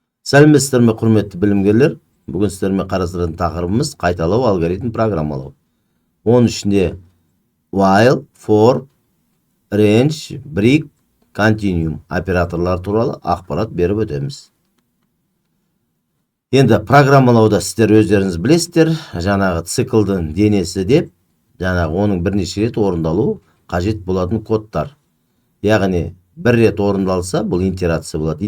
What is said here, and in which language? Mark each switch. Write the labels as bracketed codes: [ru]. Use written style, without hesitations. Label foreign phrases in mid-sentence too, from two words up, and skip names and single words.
[kk] Сәлеметсіздер ме, құрметті білімгерлер? Бүгін сіздермен қарастыратын тақырыбымыз қайталау, алгоритм, программалау. Оның ішінде [en] while, for, range, break, continuum [kk] операторлар туралы ақпарат беріп өтеміз. Енді программалауда сіздер өздеріңіз білесіздер, жаңағы циклдың денесі деп, жаңағы оның бірнеше рет орындалу қажет болатын кодтар. Яғни бір рет орындалса, бұл итерация болады.